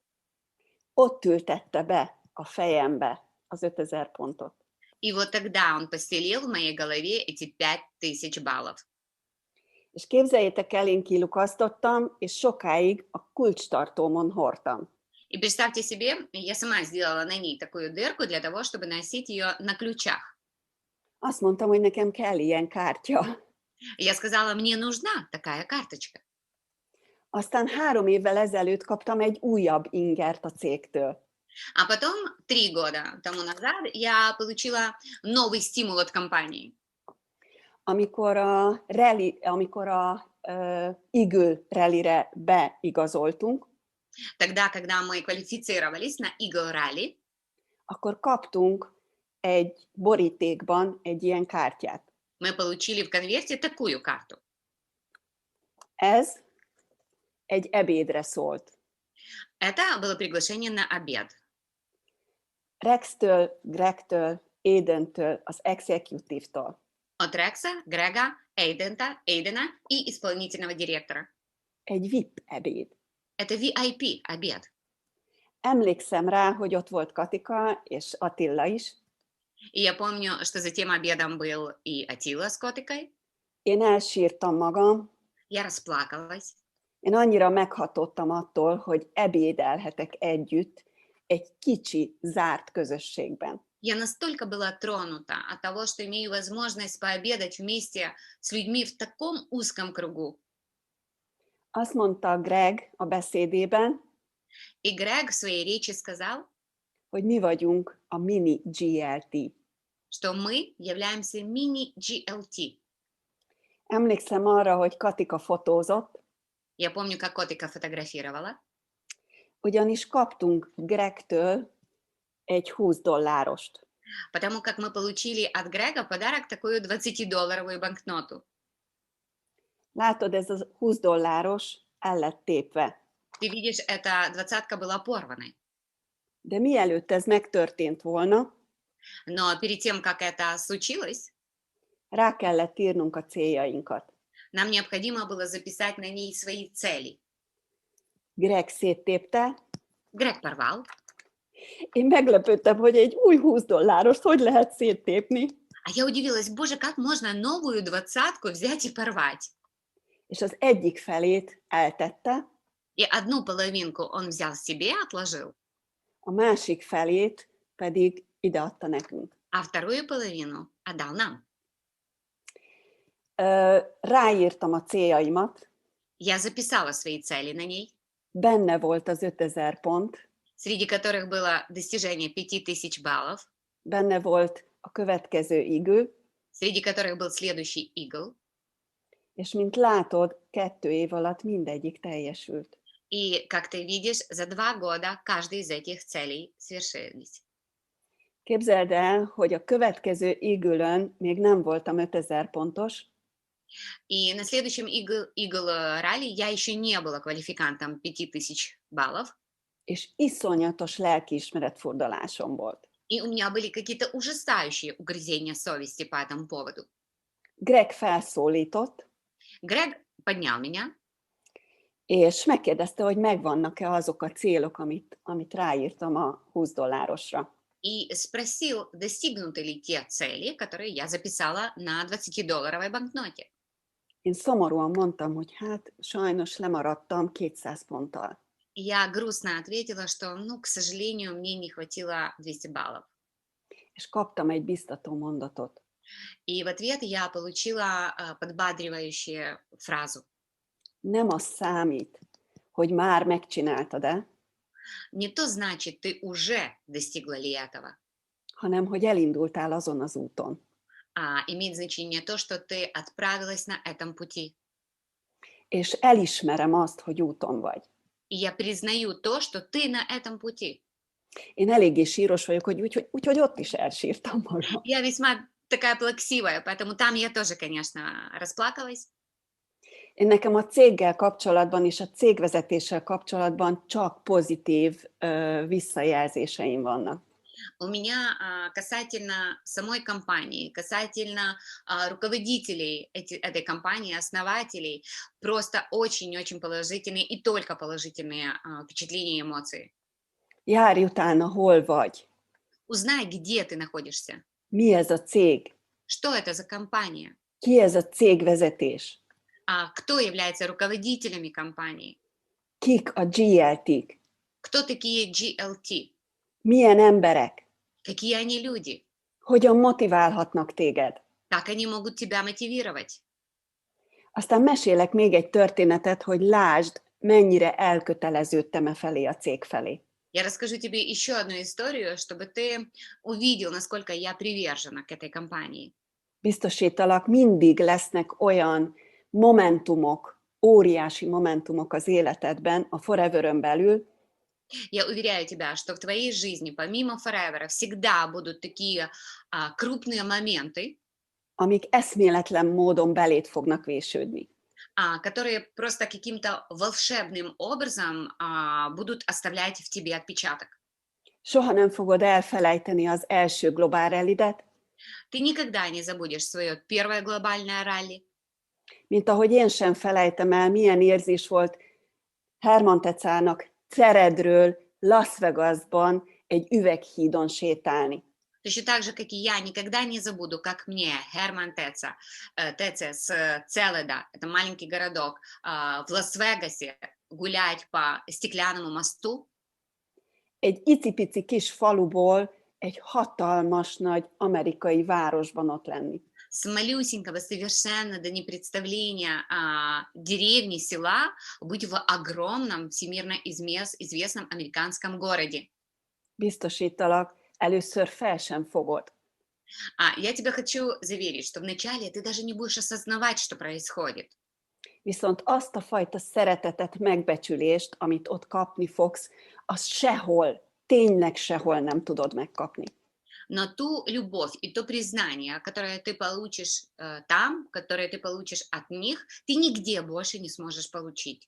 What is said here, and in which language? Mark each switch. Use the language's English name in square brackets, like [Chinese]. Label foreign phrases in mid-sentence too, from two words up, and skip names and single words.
[Hungarian] Ott ültette be a fejembe az 5000 pontot. [Russian] И вот тогда он постелил в моей голове эти 5000 баллов. [Hungarian] És képzeljétek el, én kilukasztottam, és sokáig a kulcstartómon hordtam. [Russian] И представьте себе, я сама сделала на ней такую дырку для того, чтобы носить ее на ключах. [Hungarian] Azt mondtam, hogy nekem kell ilyen kártya. [Russian] Я сказала, мне нужна такая карточка. [Hungarian] Aztán 3 évvel ezelőtt kaptam egy újabb ingert a cégtől. [Russian] А потом, 3 года тому назад, я получила новый стимул от компании. [Hungarian] Amikor a Eagle Rally-re beigazoltunk, [Russian] Тогда, когда мы квалифицировались на Eagle Rally, [Hungarian] akkor kaptunk egy borítékban egy ilyen kártyát. [Russian] мы получили в конверте такую карту. [Hungarian] Ez egy ebédre szólt. [Russian] Это было приглашение на обед. [Hungarian] Rextől, Gregtől, Aidentől, az executive-tól. [Russian] От Рекса, Грега, Эйдена и исполнительного директора. [Hungarian] Egy VIP ebéd. [Russian] Это VIP обед. [Hungarian] Emlékszem rá, hogy ott volt Katika és Attila is. [Russian] И я помню, что за тем обедом был и Атила с Котикой. [Hungarian] Én elsírtam magam. [Russian] Я расплакалась. [Hungarian] Én annyira meghatottam attól, hogy ebédelhetek együtt egy kicsi, zárt közösségben. [Russian] Я настолько была тронута от того, что имею возможность пообедать вместе с людьми в таком узком кругу. [Hungarian] Azt mondta Greg a beszédében, [Russian] И Грег в своей речи сказал, [Hungarian] hogy mi vagyunk a mini GLT. [Russian] что мы являемся мини-GLT. [Hungarian] Emlékszem arra, hogy Katika fotózott, [Russian] Я помню, как Котика фотографировала, [Hungarian] ugyanis kaptunk Gregtől egy $20. [Russian] потому как мы получили от Грега подарок такую 20-долларовую банкноту. [Hungarian] Látod, ez a $20 el lett tépve. [Russian] Ты видишь, эта двадцатка была порванной. [Hungarian] De mielőtt ez megtörtént volna, [Russian] Но перед тем, как это случилось, [Hungarian] rá kellett írnunk a céljainkat. [Russian] нам необходимо было записать на ней свои цели. [Hungarian] Greg széttépte, [Russian] Грег порвал. [Hungarian] én meglepődtem, hogy egy új $20 hogy lehet széttépni, [Russian] А я удивилась, боже, как можно новую двадцатку взять и порвать? [Hungarian] és az egyik felét eltette, [Russian] И одну половинку он взял себе, отложил, [Hungarian] a másik felét pedig ideadta nekünk. [Russian] а вторую половину отдал нам. [Hungarian] Ráírtam a céljaimat, [Russian] Я записала свои цели на ней, [Hungarian] benne volt az 5000 pont, [Russian] среди которых было достижение 5000 баллов, [Hungarian] benne volt a következő Eagle, [Russian] среди которых был следующий Eagle. [Hungarian] és mint látod, 2 év alatt mindegyik teljesült. [Russian] И, как ты видишь, за 2 года каждый из этих целей свершились. [Hungarian] Képzeld el, hogy a következő Eagle-ön még nem voltam 5000 pontos, [Russian] И на следующем Eagle ралли я еще не была квалификантом 5000 баллов, [Hungarian] és iszonyatos lelkiismeretfurdalásom volt. [Russian] и у меня были какие-то ужасающие угрызения совести по этому поводу. [Hungarian] Greg felszólított, [Russian] Грег поднял меня [Hungarian] és megkérdezte, hogy megvannak-e azok a célok, amit ráírtam a $20-ra. [Russian] и спросил, достигнуты ли те цели, которые я записала на 20-долларовой банкноте. [Hungarian] Én szomorúan mondtam, hogy hát sajnos lemaradtam 200 ponttal. [Russian] Я грустно ответила, что, к сожалению, мне не хватило 200 баллов. [Hungarian] És kaptam egy biztató mondatot. [Russian] И в ответ я получила подбадривающую фразу. [Hungarian] Nem az számít, hogy már megcsináltad-e, [Russian] Не то значит, ты уже достигла ли этого, [Hungarian] hanem hogy elindultál azon az úton. [Russian] а имеет значение то, что ты отправилась на этом пути. [Hungarian] És elismerem azt, hogy úton vagy. [Russian] И я признаю то, что ты на этом пути. [Hungarian] Én eléggé síros vagyok, úgyhogy ott is elsírtam magam. [Russian] Я весьма такая плаксивая, поэтому там я тоже, конечно, расплакалась. [Hungarian] Én nekem a céggel kapcsolatban és a cégvezetéssel kapcsolatban csak pozitív visszajelzéseim vannak. [Russian] У меня касательно самой компании, касательно руководителей этой компании, основателей, просто очень-очень положительные и только положительные впечатления и эмоции. [Hungarian] Járj utána, hol vagy. [Russian] Узнай, где ты находишься. [Hungarian] Mi ez a cég? [Russian] Что это за компания? [Hungarian] Ki ez a cégvezetés? [Russian] Кто является руководителями компании? [Hungarian] Kik a GLT-k? [Russian] Кто такие GLT? [Hungarian] Milyen emberek? [Russian] Какие они люди? [Hungarian] Hogyan motiválhatnak téged? [Russian] Как они могут тебя мотивировать? [Hungarian] Aztán mesélek még egy történetet, hogy lásd, mennyire elköteleződtem e felé a cég felé. [Russian] Я расскажу тебе еще одну историю, чтобы ты увидел, насколько я привержена к этой компании. [Hungarian] Biztosítalak, mindig lesznek olyan momentumok, óriási momentumok az életedben, a Forever-ön belül, [Russian] Я уверяю тебя, что в твоей жизни, помимо Forever, всегда будут такие крупные моменты, [Hungarian] amik eszméletlen módon beléd fognak vésődni. [Russian] которые просто каким-то волшебным образом будут оставлять в тебе отпечаток. [Hungarian] Soha nem fogod elfelejteni az első globál rallidet, [Russian] Ты никогда не забудешь свое первое глобальное ралли, [Hungarian] mint ahogy én sem felejtem el, milyen érzés volt Herman Tecának Ceredről Las Vegasban egy üveghídon sétálni. [Russian] точно так же, как и я, никогда не забуду, как мне Герман Теце с Целеда, это маленький городок, в Лас-Вегасе гулять по стеклянному мосту, [Hungarian] Egy icipici kis faluból egy hatalmas nagy amerikai városban ott lenni. [Russian] с малюсенького, совершенно до непредставления деревни, села, быть в огромном всемирно известном американском городе. [Hungarian] Biztosítalak, először fel sem fogod. [Russian] Я тебя хочу заверить, что вначале ты даже не будешь осознавать, что происходит. [Hungarian] Viszont azt a fajta szeretetet, megbecsülést, amit ott kapni fogsz, azt sehol, tényleg sehol nem tudod megkapni. [Russian] Но ту любовь и то признание, которое ты получишь там, которое ты получишь от них, ты нигде больше не сможешь получить.